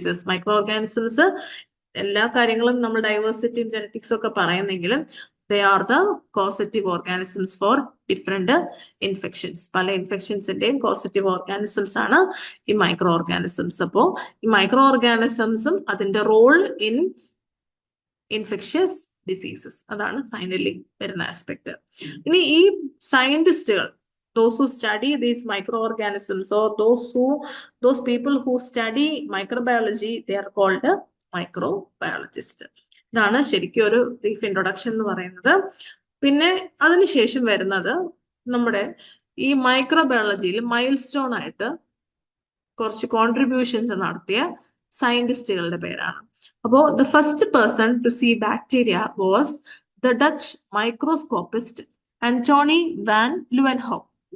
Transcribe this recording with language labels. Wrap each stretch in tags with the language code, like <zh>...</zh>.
<ml>Micro organisms എല്ലാ കാര്യങ്ങളും നമ്മൾ ഡൈവേഴ്സിറ്റിയും ജനറ്റിക്സും ഒക്കെ പറയുന്നെങ്കിലും</ml> <en>They are the causative organisms for different infections.</en> <ml>പല ഇൻഫെക്ഷൻസിന്റെയും കോസറ്റീവ് ഓർഗാനിസംസ് ആണ് ഈ മൈക്രോ ഓർഗാനിസംസ്. അപ്പോൾ ഈ മൈക്രോ ഓർഗാനിസംസും അതിന്റെ</ml> <en>role in infectious diseases,</en> <ml>അതാണ് ഫൈനലി വരുന്ന ആസ്പെക്ട്. ഇനി ഈ സയന്റിസ്റ്റുകൾ,</ml> <en>those who study these microorganisms, or those people who study microbiology, they are called microbiologist.</en> <ml>ഇതാണ് ശരിക്കും ഒരു ബ്രീഫ് ഇൻട്രൊഡക്ഷൻ എന്ന് പറയുന്നത്. പിന്നെ അതിനുശേഷം വരുന്നത് നമ്മുടെ ഈ മൈക്രോബയോളജിയിൽ മൈൽ സ്റ്റോൺ ആയിട്ട് കുറച്ച് കോൺട്രിബ്യൂഷൻസ് നടത്തിയ സയന്റിസ്റ്റുകളുടെ പേരാണ്. അപ്പോൾ</ml> <en>The first person to see bacteria was the Dutch microscopist Antonie van Leeuwenhoek.</en>